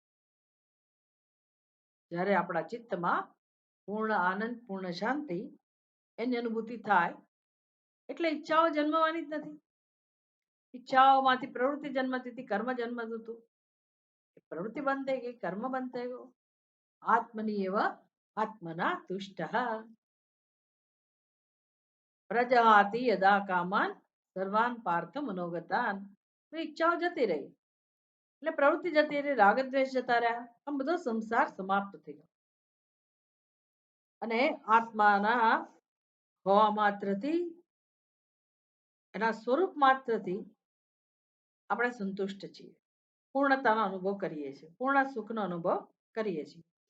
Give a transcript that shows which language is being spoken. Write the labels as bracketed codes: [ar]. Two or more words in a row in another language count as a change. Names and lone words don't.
[gu] જ્યારે આપણા ચિત્તમાં પૂર્ણ આનંદ, પૂર્ણ શાંતિ એની અનુભૂતિ થાય એટલે ઈચ્છાઓ જન્મવાની જ નથી. ઈચ્છાઓમાંથી પ્રવૃત્તિ જન્મતી હતી, કર્મ જન્મતું હતું. પ્રવૃત્તિ બંધ થઈ ગઈ, કર્મ બંધ થઈ ગયું. [sa] આત્મની એવ આત્મના તુષ્ટ પ્રજહાતિ યદા કામાન સર્વાન પાર્થ મનોગતાન. [gu] ઈચ્છાઓ જતી રહી એટલે પ્રવૃત્તિ જતી રહી, રાગ દ્વેષ જતા રહ્યા, આમ બધો સંસાર સમાપ્ત થઈ ગયો. અને આત્માના હોવા માત્રથી, એના સ્વરૂપ માત્રથી આપણે સંતુષ્ટ છીએ, પૂર્ણતાનો અનુભવ કરીએ છીએ, પૂર્ણ સુખનો અનુભવ કરીએ છીએ.